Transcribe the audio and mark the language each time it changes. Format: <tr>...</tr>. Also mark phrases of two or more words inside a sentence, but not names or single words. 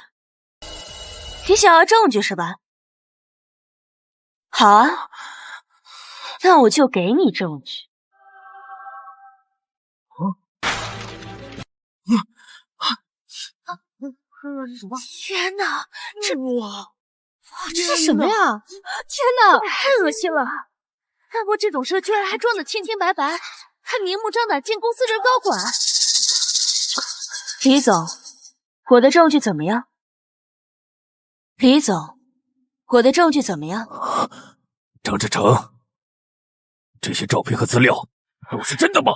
<zh>你想要證據是吧？好啊，那我就給你證據。天哪，這是什麼呀？天哪，太惡心了！幹過這種事居然還裝得清清白白，還明目張膽進公司任高管。李總，我的證據怎麼樣？李總，我的證據怎麼樣？張志成，這些照片和資料都是真的嗎？</zh>